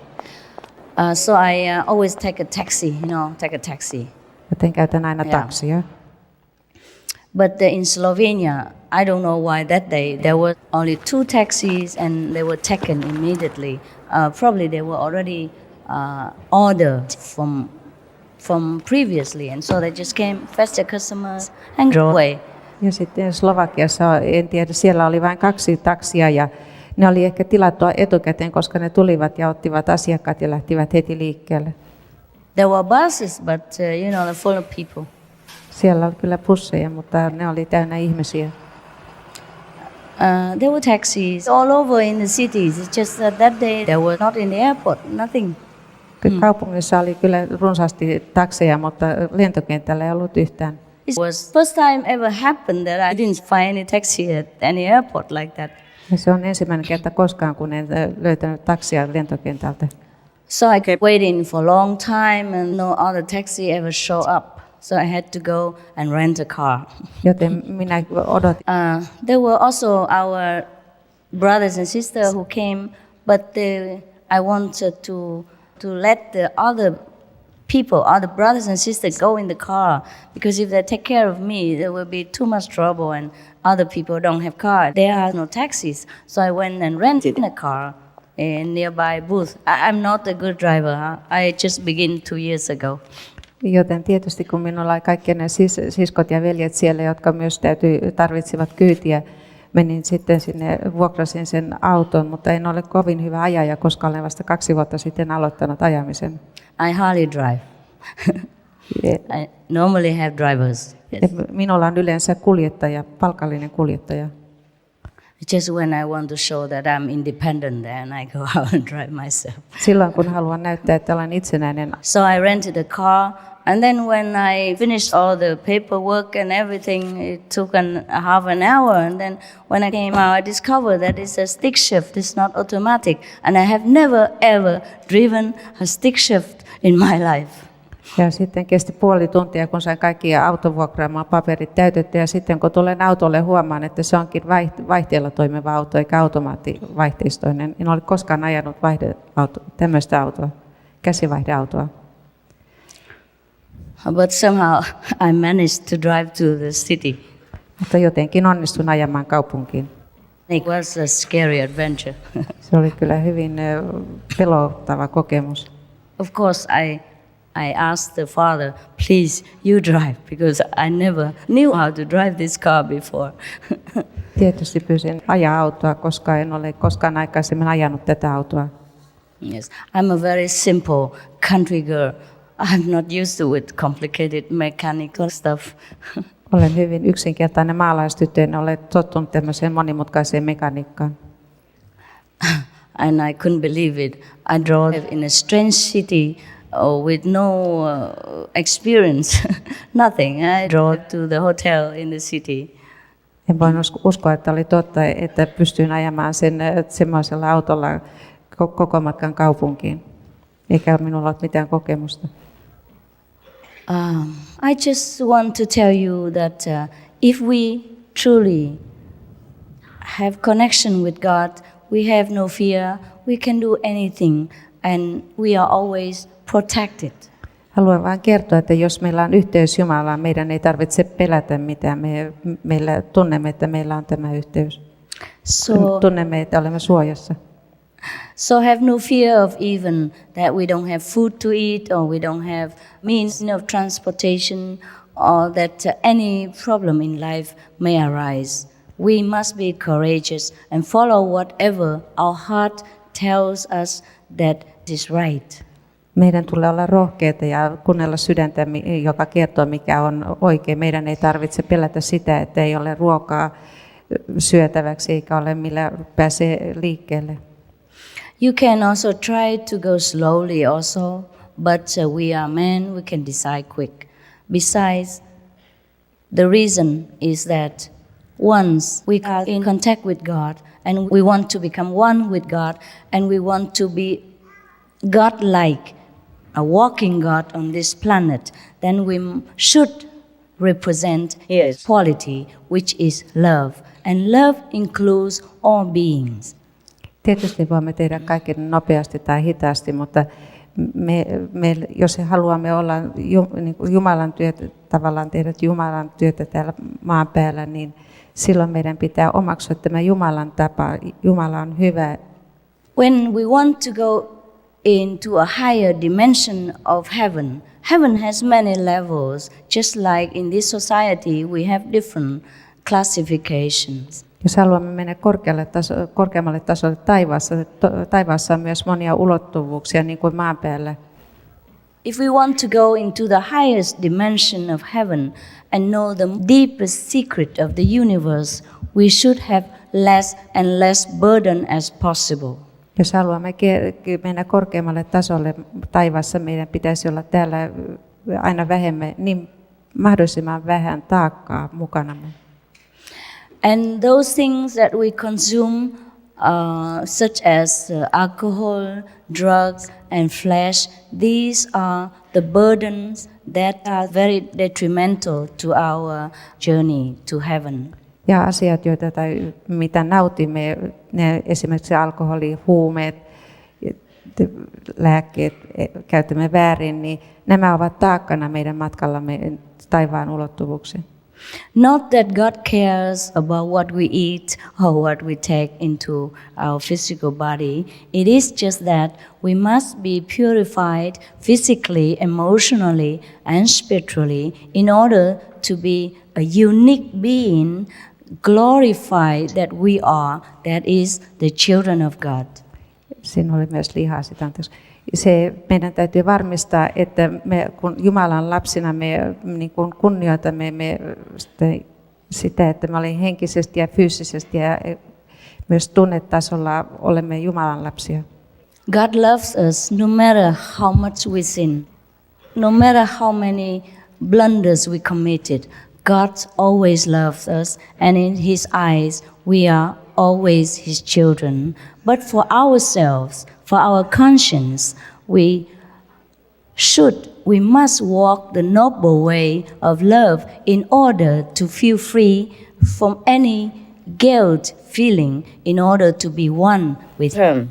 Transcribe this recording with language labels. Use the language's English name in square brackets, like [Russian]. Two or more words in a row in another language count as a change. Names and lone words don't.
[English] So I always take a taxi, [Finnish] Joten käytän aina taksia. [English] But in Slovenia, I don't know why that day there were only 2 taxis and they were taken immediately. Probably they were already ordered from previously, and so they just came, fetched their customers and drove away. [Finnish] Ja sitten Slovakiassa, en tiedä, siellä oli vain 2 taksia ja ne oli ehkä tilattua etukäteen, koska ne tulivat ja ottivat asiakkaat ja lähtivät heti liikkeelle. [English] There were buses, but they're full of people. [Finnish] Siellä oli kyllä busseja, mutta ne oli täynnä ihmisiä. [English] There were taxis all over in the cities. It's just that day there were not in the airport, nothing. [Finnish] Kaupungissa oli kyllä runsaasti takseja, mutta lentokentällä ei ollut yhtään. [English] It was first time ever happened that I didn't find any taxi at any airport like that. [Finnish] Ja se on ensimmäinen kerta koskaan, kun en löytänyt taksia lentokentältä. [English] So I kept waiting for a long time and no other taxi ever showed up. So I had to go and rent a car. [Finnish] Joten minä odotin. [English] There were also our brothers and sisters who came, but I wanted to let the other people, other brothers and sisters go in the car, because if they take care of me, there will be too much trouble and other people don't have car. There are no taxis. So I went and rented a car in nearby booth. I'm not a good driver. I just began 2 years ago. [Finnish] Joten tietysti kun minulla oli kaikki ne siskot ja veljet siellä, jotka myös tarvitsivat kyytiä, menin sitten sinne, vuokrasin sen auton, mutta en ole kovin hyvä ajaja, koska olen vasta 2 vuotta sitten aloittanut ajamisen. [English] I hardly drive. I normally have drivers. Yes. [Finnish] Minulla on yleensä kuljettaja, palkallinen kuljettaja. [English] Just when I want to show that I'm independent, then I go out and drive myself. [Finnish] Silloin kun haluan näyttää, että olen itsenäinen. [English] So I rented a car, and then when I finished all the paperwork and everything, it took half an hour. And then when I came out, I discovered that it's a stick shift. It's not automatic, and I have never ever driven a stick shift in my life. [Finnish] Ja sitten kesti puoli tuntia, kun sain kaikki autovuokraamaan paperit täytetty. Ja sitten kun tulen autolle, huomaan, että se onkin vaihteella toimiva auto eikä automaattivaihteistoinen. En ole koskaan ajanut tämmöistä autoa, käsivaihdeautoa. [English] But somehow I managed to drive to the city. [Finnish] Mutta jotenkin onnistun ajamaan kaupunkiin. [English] It was a scary adventure. [Finnish] Se oli kyllä hyvin pelottava kokemus. [English] Of course, I asked the father, please, you drive, because I never knew how to drive this car before. [Finnish] Tietysti pyysin ajaa autoa, koska en ole koskaan aikaisemmin ajanut tätä autoa. [English] Yes, I'm a very simple country girl. I'm not used to with complicated mechanical stuff. [Finnish] Olen hyvin yksinkertainen maalaistyttö, en ole tottunut tämmöiseen monimutkaiseen mekaniikkaan. [English] And I couldn't believe it. I drove in a strange city with no experience, nothing. I drove to the hotel in the city. [Finnish] En voinut uskoa, että oli totta, että pystyin ajamaan semmoisella autolla koko matkan kaupunkiin, eikä minulla ollut mitään kokemusta. [English] I just want to tell you that if we truly have connection with God, we have no fear, we can do anything, and we are always protected. [Finnish] Haluan vain kertoa, että jos meillä on yhteys Jumalaan, meidän ei tarvitse pelätä mitään. Meillä tunnemme, että meillä on tämä yhteys. Tunnemme, että olemme suojassa. [English] So have no fear of even that we don't have food to eat or we don't have means of transportation or that any problem in life may arise. We must be courageous and follow whatever our heart tells us that is right. [Finnish] Meidän tulee olla rohkeita ja kuunnella sydäntä, joka kertoo, mikä on oikein. Meidän ei tarvitse pelätä sitä, että ei ole ruokaa syötäväksi eikä ole millä pääsee liikkeelle. [English] You can also try to go slowly also, but we are men, we can decide quick. Besides, the reason is that once we are in contact with God and we want to become one with God and we want to be God-like, a walking God on this planet, then we should represent His quality, which is love. And love includes all beings. [Finnish] Tietysti voimme tehdä kaiken nopeasti tai hitaasti, mutta jos haluamme olla Jumalan työtä, tavallaan tehdä Jumalan työtä täällä maan päällä, niin silloin meidän pitää omaksua tämä Jumalan tapa. Jumala on hyvä. [English] When we want to go into a higher dimension of heaven, heaven has many levels. Just like in this society, we have different classifications. [Finnish] Jos haluamme mennä korkeammalle tasolle taivaassa on myös monia ulottuvuuksia, niin kuin maan päällä. [English] If we want to go into the highest dimension of heaven and know the deepest secret of the universe, we should have less and less burden as possible. [Finnish] Jos haluamme mennä korkeammalle tasolle taivaassa, meidän pitäisi olla täällä aina vähemmän, niin mahdollisimman vähän taakkaa mukanamme. [English] And those things that we consume, such as alcohol, drugs, and flesh, these are the burdens that are very detrimental to our journey to heaven. [Finnish] Ja asiat, mitä nautimme, ne esimerkiksi alkoholi, huumeet, lääkkeet, käytämme väärin, niin nämä ovat taakkana meidän matkallamme taivaan ulottuvuuksiin. [English] Not that God cares about what we eat or what we take into our physical body. It is just that we must be purified physically, emotionally, and spiritually in order to be a unique being, glorified that we are, that is the children of God. [Finnish] Siinä oli myös lihaa sitä anteeksi. Meidän täytyy varmistaa, että me kun Jumalan lapsina me niin kuin kunnioitamme sitä, että me olemme henkisesti ja fyysisesti ja myös tunnetasolla olemme Jumalan lapsia. [English] God loves us no matter how much we sin, no matter how many blunders we committed. God always loves us, and in His eyes we are always His children. But for ourselves, for our conscience, we must walk the noble way of love in order to feel free from any guilt feeling, in order to be one with Him.